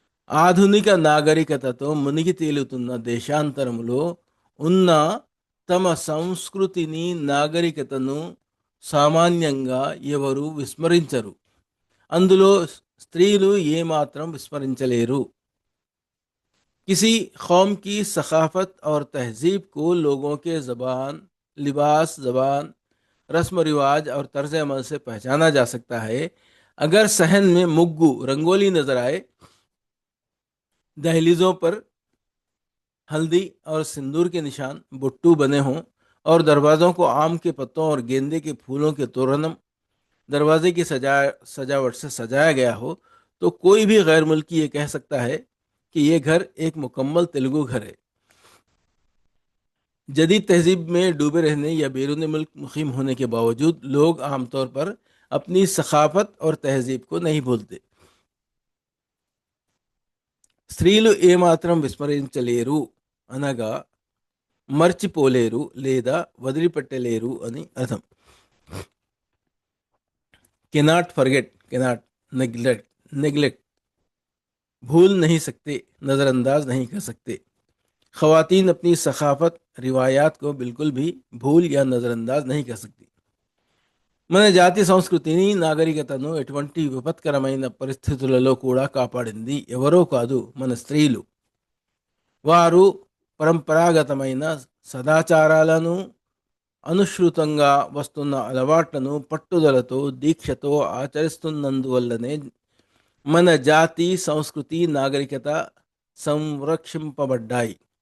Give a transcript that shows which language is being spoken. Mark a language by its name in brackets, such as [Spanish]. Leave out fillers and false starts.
[Telugu] ఆధునిక నాగరికతతో మునిగి తేలుతున్న దేశాంతరములో ఉన్న తమ సంస్కృతిని, నాగరికతను సామాన్యంగా ఎవరు విస్మరించరు. అందులో స్త్రీలు ఏమాత్రం విస్మరించలేరు. [Hindi] किसी कौम की सकाफत और तहजीब को लोगों के ज़बान, लिबास, ज़बान, रस्म रिवाज और तर्ज अमल से पहचाना जा सकता है. अगर सहन में मुग्गू रंगोली नजर आए, दहलीजों पर हल्दी और सिंदूर के निशान बुट्टू बने हों और दरवाज़ों को आम के पत्तों और गेंदे के फूलों के तोरणम दरवाजे की सजावट से सजाया गया हो, तो कोई भी गैर मुल्की ये कह सकता है कि ये घर एक मुकम्मल तेलुगु घर है. जदीद तहजीब में डूबे रहने या बैरून मुल्क मुकीम होने के बावजूद लोग आमतौर पर अपनी सखाफत और तहजीब को नहीं भूलते. [Telugu] స్త్రీలు ఏమాత్రం విస్మరించలేరు అనగా మర్చిపోలేరు లేదా వదిలిపెట్టలేరు అని అర్థం. [English] cannot forget, cannot neglect, [Hindi] भूल नहीं सकते, नज़रअंदाज नहीं कर सकते. ख़वातीन अपनी सखाफत रिवायात को बिल्कुल भी भूल या नज़रअंदाज नहीं कर सकती. [Telugu] మన జాతి సంస్కృతిని, నాగరికతను ఎటువంటి విపత్కరమైన పరిస్థితులలో కూడా కాపాడింది ఎవరో కాదు, మన స్త్రీలు. వారు పరంపరాగతమైన సదాచారాలను, అనుశ్రుతంగా వస్తున్న అలవాట్లను పట్టుదలతో, దీక్షతో ఆచరిస్తున్నందువల్లనే మన జాతి సంస్కృతి, నాగరికత సంరక్షింపబడ్డాయి.